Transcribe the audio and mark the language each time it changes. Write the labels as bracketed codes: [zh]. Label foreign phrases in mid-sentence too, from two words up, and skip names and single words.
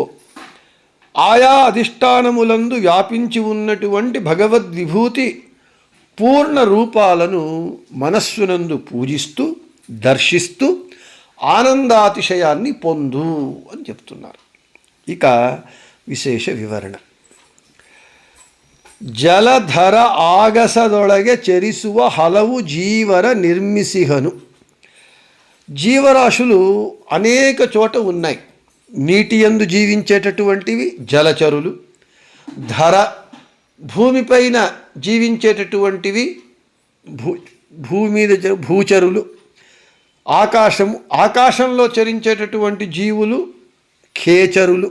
[te] ఆయా అధిష్టానములందు వ్యాపించి ఉన్నటువంటి భగవద్విభూతి పూర్ణ రూపాలను మనస్సునందు పూజిస్తూ దర్శిస్తూ ఆనందాతిశయాన్ని పొందు అని చెప్తున్నారు. ఇక విశేష వివరణ: జలధర [kn] ಆಗಸದೊಳಗೆ ಚರಿಸುವ ಹಲವು ಜೀವರ ನಿರ್ಮಿಸಿಹನು. [te] జీవరాశులు అనేక చోట ఉన్నాయి. నీటి యందు జీవించేటటువంటివి జలచరులు, ధర భూమిపైన జీవించేటటువంటివి భూమి మీద భూచరులు, ఆకాశంలో చరించేటటువంటి జీవులు ఖేచరులు.